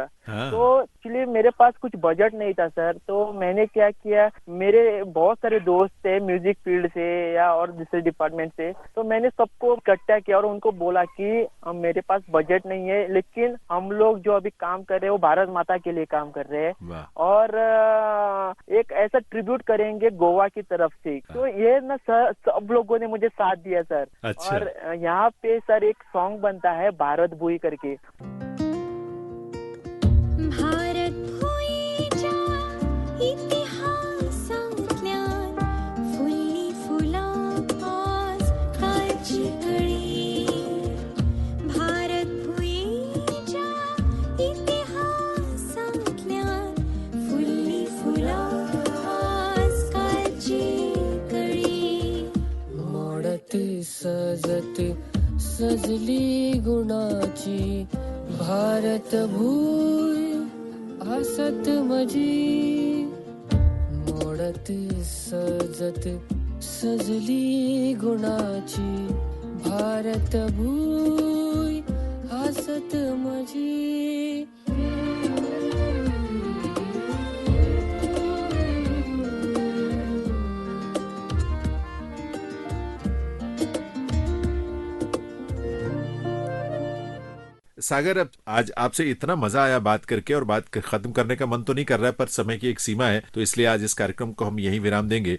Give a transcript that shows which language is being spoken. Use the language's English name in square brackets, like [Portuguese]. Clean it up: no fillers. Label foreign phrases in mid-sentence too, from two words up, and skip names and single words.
[Hindi] तो एक्चुअली मेरे पास कुछ बजट नहीं था सर, तो मैंने क्या किया, मेरे बहुत सारे दोस्त थे [English] music field [Hindi] से या और दूसरे डिपार्टमेंट से, तो मैंने सबको इकट्ठा किया और उनको बोला कि मेरे पास बजट नहीं है, लेकिन हम लोग जो अभी काम कर रहे हैं वो भारत माता के लिए काम कर रहे हैं और एक ऐसा ट्रिब्यूट करेंगे गोवा की तरफ से। तो ये ना सर सब लोगों ने मुझे साथ दिया सर। अच्छा। और यहाँ पे सर एक सॉन्ग बनता है भारत भूई करके। [Konkani] भारत भूईच्या इतिहासातल्यान फुल्ली फुलां आज कालची कळी। भारत भूईच्या इतिहासातल्यान फुल्ली फुलां आज कालची कळी। मोडती सजती सजली गुणाची भारत भूय हसत मजी। मोडती सजत सजली गुणाची भारत भूय हसत मजी। [Hindi] सागर, अब आज आपसे इतना मजा आया बात करके और बात खत्म करने का मन तो नहीं कर रहा है, पर समय की एक सीमा है, तो इसलिए आज इस कार्यक्रम को हम यहीं विराम देंगे।